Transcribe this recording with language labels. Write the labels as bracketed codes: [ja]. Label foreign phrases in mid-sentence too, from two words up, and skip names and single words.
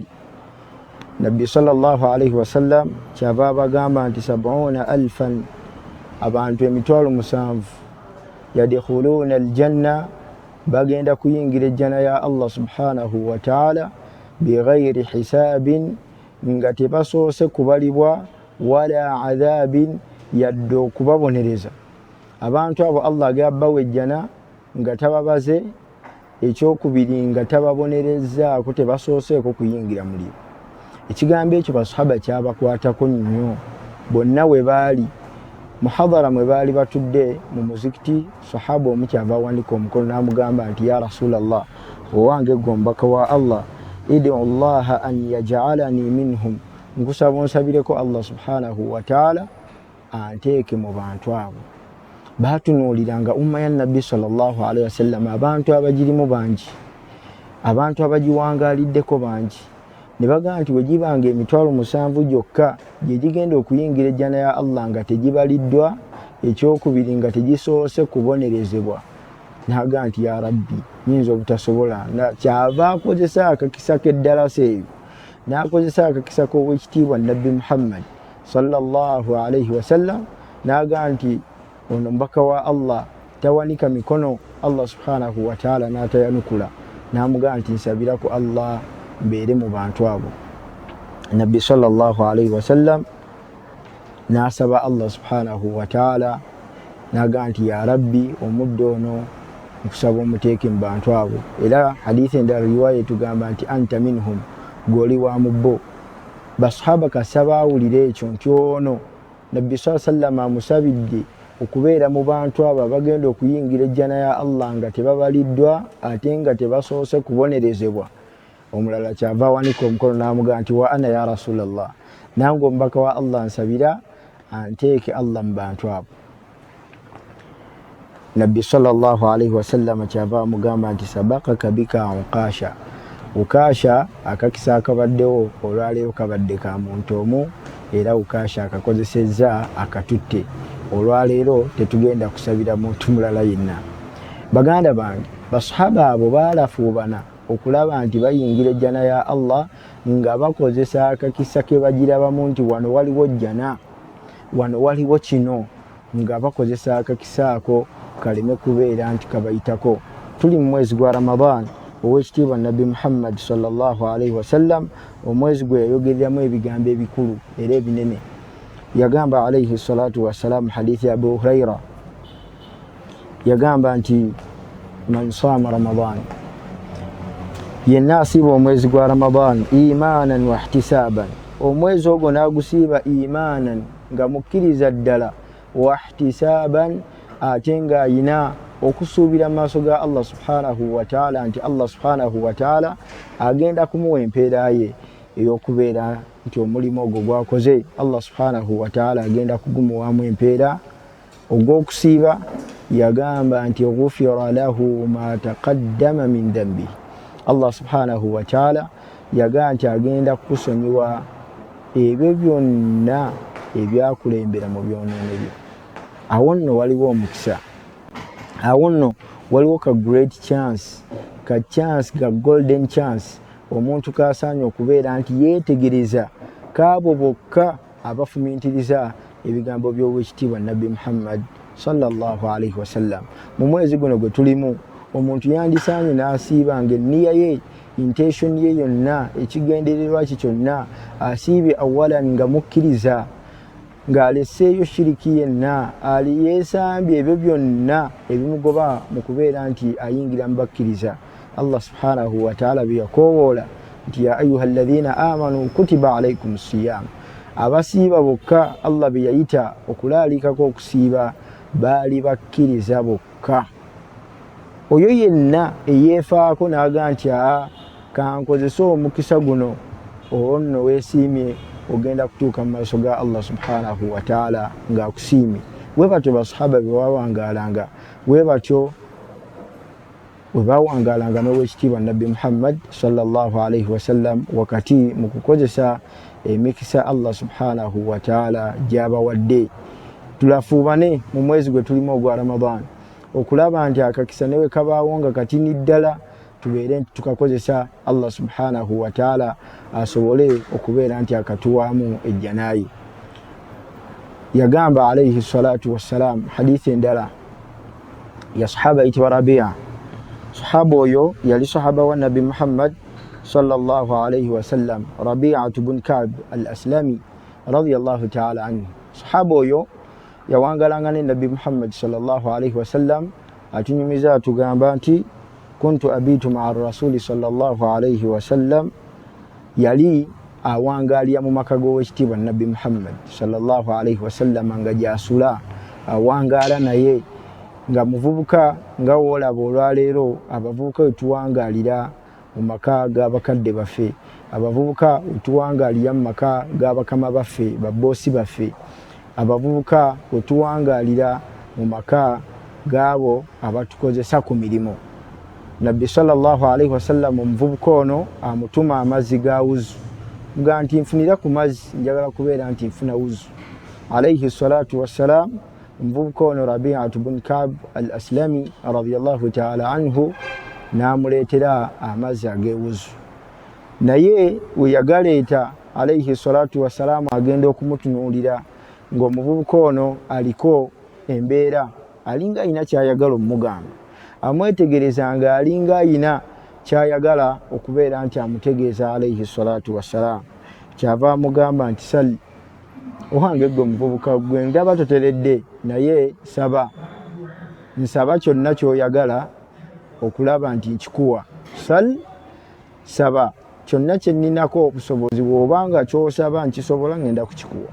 [lg] Nabbi [ar] صلى الله عليه وسلم [lg] kyava abagamba nti 70,000 abantu 70,000 [ar] يدخلون الجنة, [lg] bagenda kuyingira ejjana ya Allah [ar] سبحانه وتعالى بغير حساب, [lg] nga tebasoose kubalibwa, [ar] ولا عذاب, [lg] yadde okubabonereza. Abantu abo Allah agabbawa ejjana nga tababaze, ekyokubiri nga tababonerezaako, tebasooseeko kuyingira muliro. Ekigambo ekyo basahaba kyabakwatako nnyo. Bonna we baali muhadara mwe baali batudde mu muzikiti, sahaba omu kyava awandika omukono n'amugamba nti [ar] يا رسول الله, [lg] owange gwe omubaka wa Allah, [ar] ادع الله أن يجعلني منهم, [lg] nkusaba onsabireko Allah [ar] سبحانه وتعالى [lg] anteeke mu bantu abo. Batunuuliranga umma ya Nabbi [ar] صلى الله عليه وسلم [lg] abantu abagirimu bangi abantu abagiwangaliddeko bangi ne bagamba nti wegibanga emitwalo 7 gyokka gye gigenda okuyingira ejjana ya Allah nga tegibaliddwa, ekyokubiri nga tegisoose kubonerezebwa. N'agamba nti [ar] يا رب [lg] nyinza obutasobola, kyava akozesa akakisa k'eddalasa eyo, n'akozesa akakisa k'owekitiibwa Nabbi Muhammad [ar] صلى الله عليه وسلم, [lg] n'agamba nti ono mbaka wa Allah tawanika mikono Allah [ar] سبحانه وتعالى [lg] n'atayanukula, n'amugamba nti nsabirako Allah mbeere mu bantu abo. Nabbi [ar] صلى الله عليه وسلم [lg] n'asaba Allah [ar] سبحانه وتعالى, [lg] n'agamba nti [ar] يا رب [lg] omuddo ono nkusaba omuteeke mu bantu abo. Era hadithi endala riwaya etugamba nti [ar] أنت منهم, [lg] gw'oli wa mu bo. Basahaba kasaba awulire ekyo nti ono Nabbi [ar] صلى الله عليه وسلم [lg] amusabidde okubeera mu bantu abo abagenda okuyingira ejjana ya Allah nga tebabaliddwa ate nga tebasoose kubonerezebwa. Omulala kyava awanika omukono n'amugamba nti [ar] وأنا يا رسول الله, [lg] nange omubaka wa Allah nsabira anteeke Allah mu bantu abo. Nabbi [ar] صلى الله عليه وسلم [lg] kyava amugamba nti [ar] سبقك بك عكاشة. [lg] Ukasha akakisa akabaddewo olwaleero kabadde ka muntu omu, era Ukasha akakozesezza akatutte. Olwaleero tetugenda kusabira muntu mulala yenna. Baganda bange, basahaba abo baalafuubana okulaba nti bayingira ejjana ya Allah nga bakozesa akakisa ke bagirabamu nti wano waliwo jjana, wano waliwo kino, nga bakozesa akakisa ako kaleme kubeera nti kabayitako. Tuli mu mwezi gwa Ramadan, owekitiibwa Nabbi Muhammad [ar] صلى الله عليه وسلم, [lg] omwezi gwe yayogereramu ebigambo ebikulu era ebinene. Yagamba [ar] عليه الصلاة والسلام [lg] hadithi ya Abu Huraira, yagamba nti [ar] من صام رمضان, [lg] yenna asiiba omwezi gwa Ramadan [ar] إيمانا واحتسابا, [lg] omwezi ogwo n'agusiiba imanan nga mukkiriza ddala, [ar] واحتسابا [lg] ate nga ayina okusuubira mu maaso ga Allah [ar] سبحانه وتعالى [lg] nti Allah [ar] سبحانه وتعالى [lg] agenda kumuwa empeera ye ey'okubeera nti omulimu ogwo gwakoze Allah [ar] سبحانه وتعالى [lg] agenda kugumuwamu empeera ogw'okusiiba. Yagamba nti [ar] غفر له ما تقدم من ذنبه, [lg] Allah [ar] سبحانه وتعالى [lg] yagamba nti agenda kukusonyiwa ebyo byonna ebyakulembera mu byonoono byo. Awo nno waliwo omukisa, awo nno waliwo ka [en] great chance, [lg] ka chance, ka [en] golden chance [lg] omuntu kasaanye okubeera nti yeetegereza kaabo bokka abafumintiriza ebigambo by'owekitiibwa Nabbi Muhammad [ar] صلى الله عليه وسلم. [lg] Mu mwezi guno gwe tulimu, omuntu yandisaanye n'asiiba ng'enniya ye, intention ye yonna, ekigendererwa kye kyonna asiibye awalan nga mukkiriza, ng'aleseeyo shiriki yenna, ali yeesambye ebyo byonna ebimugoba mu kubeera nti ayingira mu bakkiriza. Allah [ar] سبحانه وتعالى [lg] byeyakoowoola nti [ar] يا أيها الذين آمنوا كتب عليكم الصيام, [lg] abasiiba bokka Allah bye yayita okulaalikako okusiiba baali bakkiriza bokka. Oyo yenna eyeefaako n'agamba nti kankozesa omukisa guno, olwo nno weesiimye ogenda kutuuka mu maaso ga Allah [ar] سبحانه وتعالى [lg] ng'akusiimye. Bwe batyo basahaba bwe bawangaalanga, bwe batyo bwe bawangaalanga n'owekitiibwa Nabbi Muhammad [ar] صلى الله عليه وسلم [lg] wakati mu kukozesa emikisa Allah [ar] سبحانه وتعالى [lg] gy'abawadde. Tulafuubane mu mwezi gwe tulimu ogwa Ramadan okulaba nti akakisa ne bwe kabaawo nga katini ddala, tubeere nti tukakozesa Allah [ar] سبحانه وتعالى [lg] asobole okubeera nti akatuwaamu ejjanayi. Yagamba [ar] عليه الصلاة والسلام [lg] hadithi endala ya sahaba ayitibwa Rabia. Sahaba oyo yali sahaba wa Nabbi Muhammad [ar] صلى الله عليه وسلم, [lg] Rabi'atu bun Ka'b al-Aslami [ar] رضي الله تعالى عنه. [lg] Sahaba oyo yawangalanga ne Nabbi Muhammad [ar] صلى الله عليه وسلم, [lg] atunyumiza atugamba nti [ar] كنت أبيت مع رسول صلى الله عليه وسلم, [lg] yali awangalya mu maka g'owekitiibwa Nabbi Muhammad [ar] صلى الله عليه وسلم [lg] nga gyasula awangala naye, nga muvubuka nga woolaba olwaleero abavubuka wetuwangalira mu maka g'abakadde baffe, abavubuka wetuwangalira mu maka g'abakama baffe, babboosi baffe, abavubuka wetuwangalira mu maka gaabo abatukozesa ku mirimu. nabbi [ar] صلى الله عليه وسلم [lg] omuvubuka ono amutuma amazzi ga wuzu nga nti nfunira ku mazzi njagala kubeera nti nfuna wuzu [ar] عليه الصلاة [lg] wassalam omuvubuka ono Rabi'atu bin Ka'b al-Aslami [ar] رضي الله تعالى عنه [lg] namuleetera amazzi ag'ewuzu naye we yagaleeta [ar] عليه الصلاة والسلام [lg] agenda okumutunuulira ng'omuvubuka ono aliko embeera alinga ayina kyayagala omugamba amwetegereza nga alinga ayina kyayagala okubeera nti amutegeeza [ar] عليه الصلاة والسلام [lg] kyava amugamba nti sali ohange gwe omuvubuka gwe ndaba toteredde naye nsaba kyonna kyoyagala okulaba nti nkikuwa saba kyonna kye nninako obusobozi bw'obanga ky'osaba nkisobola ngenda kukikuwa.